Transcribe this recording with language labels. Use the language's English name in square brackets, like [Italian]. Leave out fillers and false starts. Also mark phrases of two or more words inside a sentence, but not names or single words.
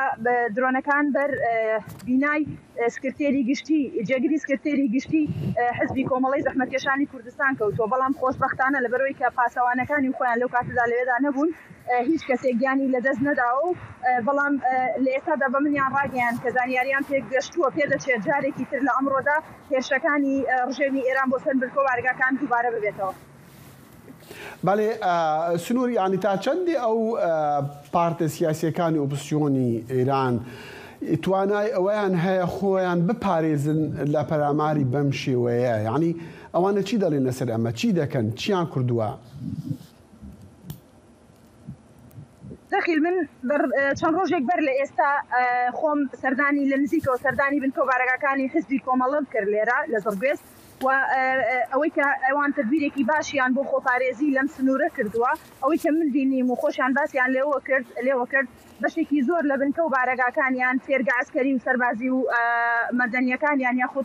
[Central Kurdish] درۆنەکان بەر بینای سکرتێری گشتی جێگیری سکرتێری گشتی حزبی کۆمەڵی زەحمەتکێشانی کوردستان کەوتووە بەڵام خۆشبەختانە لەبەرەوەی کە پاسەوانەکانی خۆیان لەو کاتەدا لەوێدا نەبوون هیچ کەسێک گیانی لەدەست نەداوە و بەڵام لە ئێستادا بە منیان ڕاگەیان کە زانیاریان پێک گەشتووە پێدەچێت جارێکی تر لە ئەمڕۆدا هێرشەکانی ڕژێمی ئێران بۆ سەر بنکە و بارگاکان دووبارە ببێتەوە. بله سنوور يعني تا چندی او پارت سیاسیەکانی ئۆپۆزیسیۆنی ئێران توانای ئەوەیان هەیە خۆیان بپارێزن لە پەراماری بەم شێوەیە یعنی ئەوانە چی دەڵێن لەسەر ئەمە چی دەکەن چیان کردووە؟ دەخیل من چەند ڕۆژێک بەر لە ئێستا خۆم سەردانی لە نزیکەوە سەردانی بنکە و بارەگاکانی حزبی کۆمەڵم کرد لێرە لە زۆرگوێز و ئەوەی کە ئەوان تدبیرێکی باشیان بۆ خۆپارێزی لەم سنوورە کردووە ئەوەی کە من بینیم و خۆشیان باسییان لێوە کرد بەشێکی زۆر لە بنکە و بارەگاکانیان فێرگە ئەسکەری و سەربازی و مەدەنیەکانیان یاخود